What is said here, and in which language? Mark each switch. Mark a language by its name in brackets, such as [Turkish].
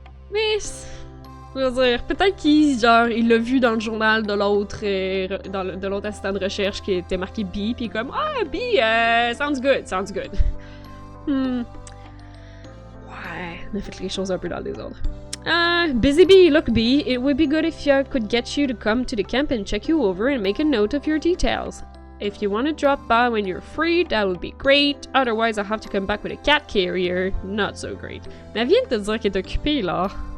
[French] Mais... Je veux dire, peut-être qu'il l'a vu dans le journal de l'autre de l'autre assistant de recherche qui était marqué Bee, pis comme « Ah, Bee, [English] sounds good. [French] on a fait les choses un peu dans le désordre. [English] Busy Bee, look Bee, it would be good if I could get you to come to the camp and check you over and make a note of your details. If you want to drop by when you're free, that would be great. Otherwise, I'll have to come back with a cat carrier. Not so great. [French] Mais elle vient de te dire qu'elle est occupée, là.